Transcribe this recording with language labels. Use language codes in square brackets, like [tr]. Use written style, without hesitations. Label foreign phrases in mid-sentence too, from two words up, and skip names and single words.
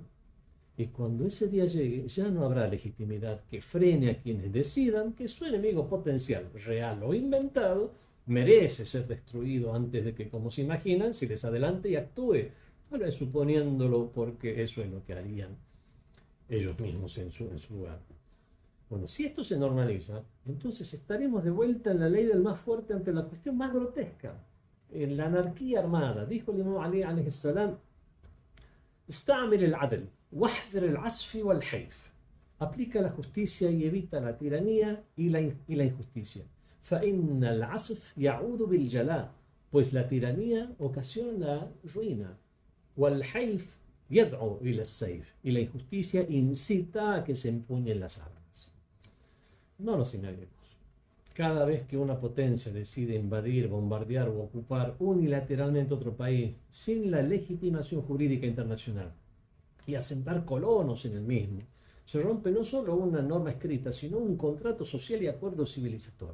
[es] Y cuando ese día llegue, ya no habrá legitimidad que frene a quienes decidan que su enemigo potencial, real o inventado, merece ser destruido antes de que, como se imaginan, se les adelante y actúe, tal vez suponiéndolo porque eso es lo que harían ellos mismos en su lugar. Bueno, si esto se normaliza, entonces estaremos de vuelta en la ley del más fuerte ante la cuestión más grotesca, en la anarquía armada. Dijo el imam Ali [ar] عليه السلام: استعمل العدل واحذر العسف والحيف. [es] Aplica la justicia y evita la tiranía y la injusticia. [ar] فإن العسف يعود بالجلاء, [es] pues la tiranía ocasiona la ruina. [ar] والحيف يدعو إلى السيف, [es] y la injusticia incita a que se empuñen las armas. No nos engañemos. Cada vez que una potencia decide invadir, bombardear o ocupar unilateralmente otro país sin la legitimación jurídica internacional y asentar colonos en el mismo, se rompe no solo una norma escrita, sino un contrato social y acuerdo civilizatorio.